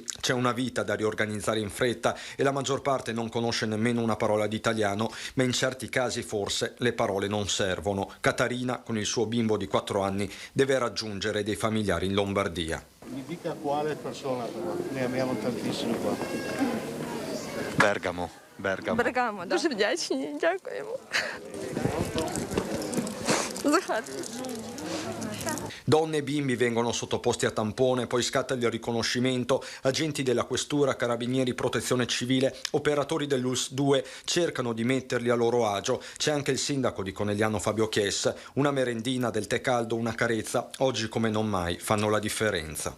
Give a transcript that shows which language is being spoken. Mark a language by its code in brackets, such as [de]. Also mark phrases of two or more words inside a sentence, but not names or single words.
[it] C'è una vita da riorganizzare in fretta e la maggior parte non conosce nemmeno una parola di italiano, ma in certi casi forse le parole non servono. Catarina, con il suo bimbo di 4 anni, deve raggiungere dei familiari in Lombardia. Mi dica quale persona, però ne abbiamo tantissimi qua. Bergamo. [uk] Дуже вдячні, дякуємо. [it] Donne e bimbi vengono sottoposti a tampone, poi scatta il riconoscimento, agenti della questura, carabinieri, protezione civile, operatori dell'ULS 2 cercano di metterli a loro agio. C'è anche il sindaco di Conegliano Fabio Chies, una merendina, del tè caldo, una carezza, oggi come non mai fanno la differenza.